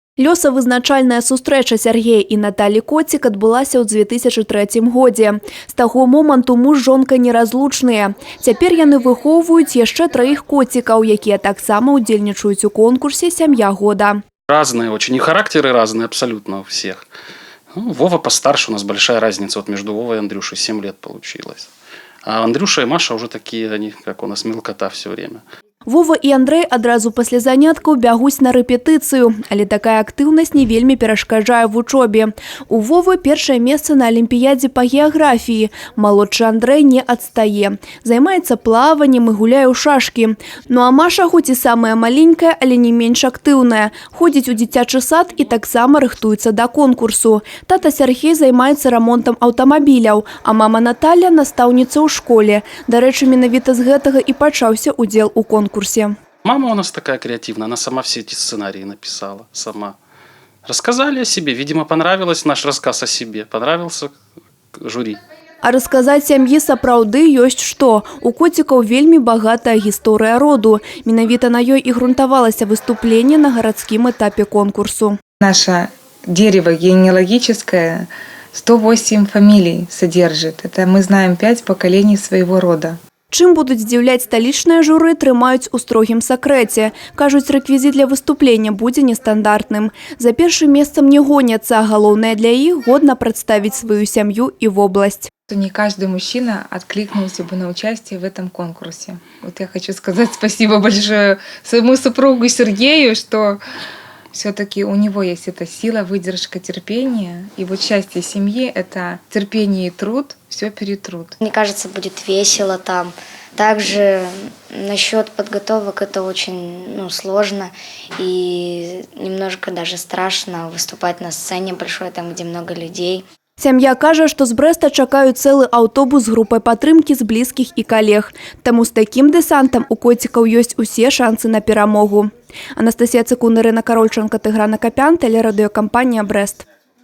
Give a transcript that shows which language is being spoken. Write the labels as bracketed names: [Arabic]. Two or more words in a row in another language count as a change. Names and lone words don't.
[Belarusian] Лёсавызначальная сустрэча Сяргея і Наталі Коцік адбылася ў 2003 годзе. З таго моманту муж з жонкай неразлучныя. Цяпер яны выхоўваюць яшчэ 3 коцікаў, якія таксама ўдзельнічаюць у конкурсе «Сям'я года». [Russian] Разные очень, и характеры разные абсолютно у всех. Ну, Вова постарше, у нас большая разница вот между Вовой и Андрюшей, 7 лет получилось. А Андрюша и Маша уже такие, они, как у нас, мелкота все время. [Belarusian] Вова і Андрэй адразу пасля заняткаў бягуць на рэпетыцыю, але такая актыўнасць не вельмі перашкаджае вучобе. У Вовы першае месца на алімпіядзе па геаграфіі. Малодшы Андрэй не адстае. Займаецца плаваннем і гуляе ў шашкі. Ну а Маша хоць і самая маленькая, але не менш актыўная. Ходзіць у дзіцячы сад і таксама рыхтуецца да конкурсу. Тата Сяргей займаецца рамонтам аўтамабіляў, а мама Наталя настаўніца ў школе. Дарэчы, менавіта з гэтага і пачаўся удзел у конкурсе. [Russian] Мама у нас такая креативная, она сама все эти сценарии написала, сама. Рассказали о себе, видимо, понравилось наш рассказ о себе, понравился жюри. [Belarusian] А расказаць сям'і сапраўды ёсць што. У коцікаў вельмі багатая гісторыя роду. Менавіта на ёй і грунтавалася выступленне на гарадскім этапе конкурсу. [Russian] Наше дерево генеалогическое 108 фамилий содержит. Это мы знаем 5 поколений своего рода. [Belarusian] Чым будуць здзіўляць сталічнае журы, трымаюць у строгім сакрэце. Кажуць, рэквізіт для выступлення будзе нестандартным. За першым месцам не гоняцца, а галоўнае для іх годна прадставіць сваю сям'ю і вобласць. [Russian] Не каждый мужчина откликнулся бы на участие в этом конкурсе. Вот я хочу сказать спасибо большое своему супругу Сергею, что все-таки у него есть эта сила, выдержка, терпение. И вот счастье семьи – это терпение и труд, все перетрут. Мне кажется, будет весело там. Также насчет подготовок это очень сложно и немножко даже страшно выступать на сцене большой, там, где много людей. [Belarusian] Сям'я кажа, што з Брэста чакаюць цэлы аўтобус з групай падтрымкі з блізкіх і калег. Таму з такім дэсантам у коцікаў ёсць усе шансы на перамогу. Анастасія Цыкун, Ірына Карольченка, Тыгран Акапян, тэлерадыёкампанія «Брэст».